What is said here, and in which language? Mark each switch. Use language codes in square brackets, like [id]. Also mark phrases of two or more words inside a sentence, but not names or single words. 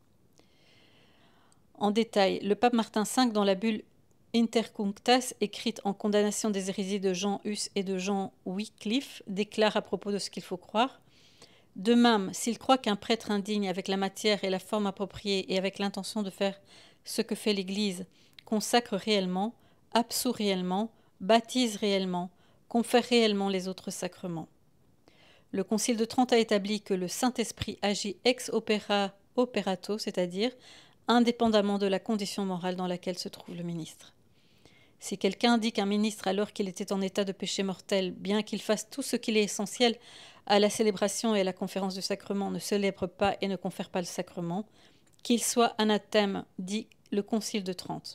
[fr] En détail, le pape Martin V, dans la bulle Intercunctas, écrite en condamnation des hérésies de Jean Hus et de Jean Wycliffe, déclare à propos de ce qu'il faut croire: de même, s'il croit qu'un prêtre indigne, avec la matière et la forme appropriée et avec l'intention de faire ce que fait l'Église, consacre réellement, absout réellement, baptise réellement, confère réellement les autres sacrements. Le Concile de Trente a établi que le Saint-Esprit agit [la] ex operato, [fr] c'est-à-dire indépendamment de la condition morale dans laquelle se trouve le ministre. Si quelqu'un dit qu'un ministre, alors qu'il était en état de péché mortel, bien qu'il fasse tout ce qu'il est essentiel à la célébration et à la conférence du sacrement, ne célèbre pas et ne confère pas le sacrement, qu'il soit anathème, dit le Concile de Trente.